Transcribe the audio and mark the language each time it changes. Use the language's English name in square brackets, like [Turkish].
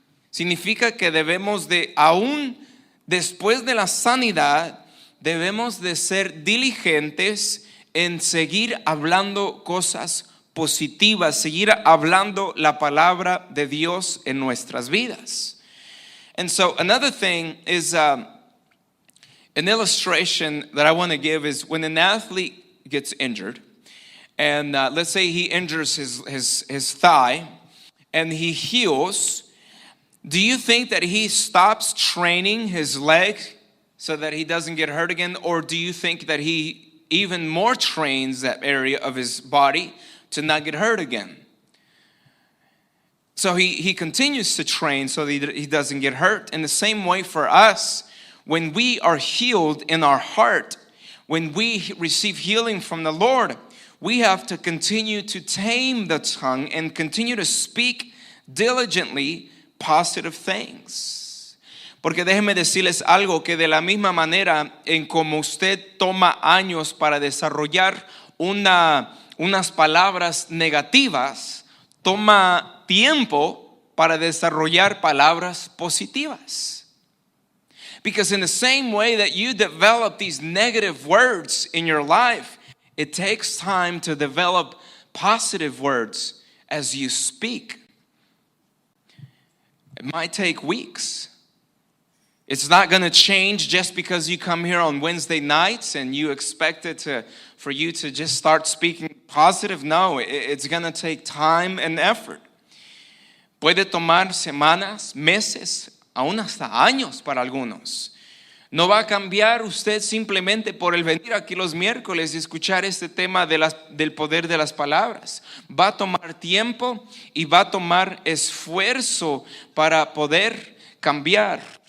[Spanish] Significa que debemos de, aún después de la sanidad, debemos de ser diligentes en seguir hablando cosas positivas, seguir hablando la palabra de Dios en nuestras vidas. [English] And so another thing is an illustration that I want to give is when an athlete gets injured, and let's say he injures his thigh and he heals. Do you think that he stops training his leg so that he doesn't get hurt again? Or do you think that he even more trains that area of his body to not get hurt again? So he continues to train so that he doesn't get hurt. In the same way for us, when we are healed in our heart, when we receive healing from the Lord, we have to continue to tame the tongue and continue to speak diligently positive things. [Spanish] Porque déjenme decirles algo, que de la misma manera en como usted toma años para desarrollar unas palabras negativas, toma tiempo para desarrollar palabras positivas. [English] Because in the same way that you develop these negative words in your life, it takes time to develop positive words as you speak. It might take weeks. It's not going to change just because you come here on Wednesday nights and you expect it for you to just start speaking positive. No, it's going to take time and effort. [Spanish] Puede tomar semanas, meses, aún hasta años para algunos. No va a cambiar usted simplemente por el venir aquí los miércoles y escuchar este tema del poder de las palabras. Va a tomar tiempo y va a tomar esfuerzo para poder cambiar.